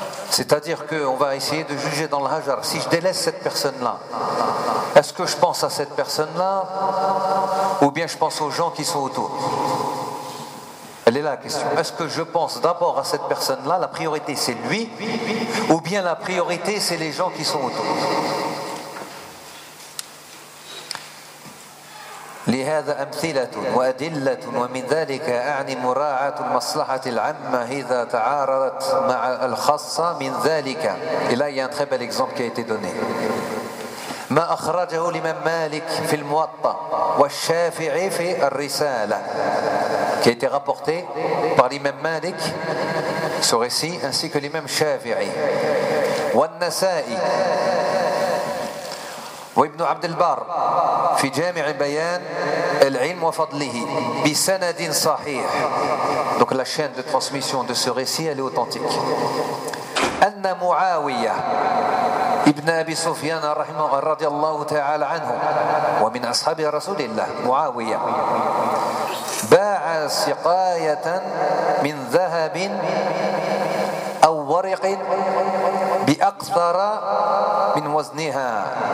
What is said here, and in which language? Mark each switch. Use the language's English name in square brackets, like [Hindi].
[French] C'est-à-dire qu'on va essayer de juger dans le hajar, si je délaisse cette personne-là, est-ce que je pense à cette personne-là ou bien je pense aux gens qui sont autour? Elle est là la question. Est-ce que je pense d'abord à cette personne-là, la priorité c'est lui, ou bien la priorité c'est les gens qui sont autour? [Arabic] لهذا أمثلة وأدلة ومن ذلك أعني مراعاة المصلحة العامة إذا تعارضت مع الخاصة من ذلك. [French] Et là, il y a un très bel exemple qui a été donné. [Arabic] ما أخرجه الإمام مالك في الموطأ والشافعي في الرسالة. [French] Qui a été rapporté par l'imam Malik, ce récit, ainsi que l'imam Shafi'i. [Arabic] والنسائي. وابن عبد البر في جامع بيان العلم وفضله بسند صحيح. [French] Donc la chaîne de transmission de ce récit elle est authentique. [Arabic] أن معاوية ابن أبي سفيان رحمه رضي الله تعالى عنه ومن أصحاب رسول الله معاوية باع سقاية من ذهب أو ورق بأكثر من وزنها.